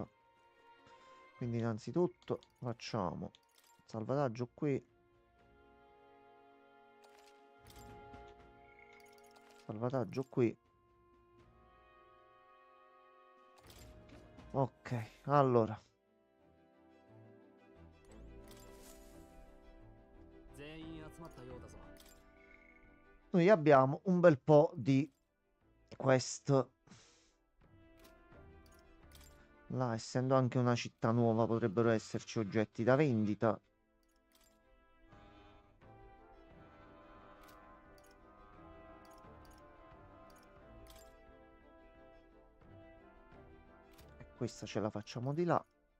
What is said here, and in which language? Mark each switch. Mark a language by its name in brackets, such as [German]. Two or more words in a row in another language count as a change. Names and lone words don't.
[Italian] Quindi innanzitutto facciamo salvataggio qui. Salvataggio qui. Ok, allora. [Japanese] 全員集まったようだぞ [Italian] Noi abbiamo un bel po' di quest. Là, essendo anche una città nuova, potrebbero esserci oggetti da vendita. E questa ce la facciamo di là.